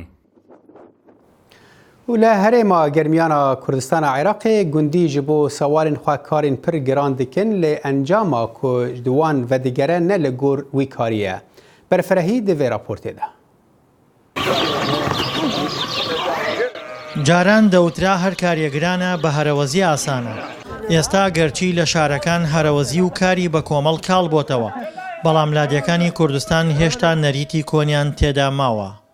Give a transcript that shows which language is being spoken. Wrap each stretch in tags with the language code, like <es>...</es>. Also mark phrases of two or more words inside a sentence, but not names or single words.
<ku>û li herêma germiyana Kurdistana Iraqê gundî ji bo sewalên xwekarên pir giran dikin lê encama ku di wan vedigere ne li gor wî karî ye. Berfirehî di vê raportê de.</ku> <ckb>جاران دەوترا هەر کاریەگرانە بە هەرەوەزی ئاسانە. ئێستا گەرچی لە شارەکان هەرەوەزی و کاری بە کۆمەڵ کاڵ بۆتەوە. بەڵام لادیەکانی کوردستان هێشتا نەریتی کۆنیان تێدا ماوە.</ckb>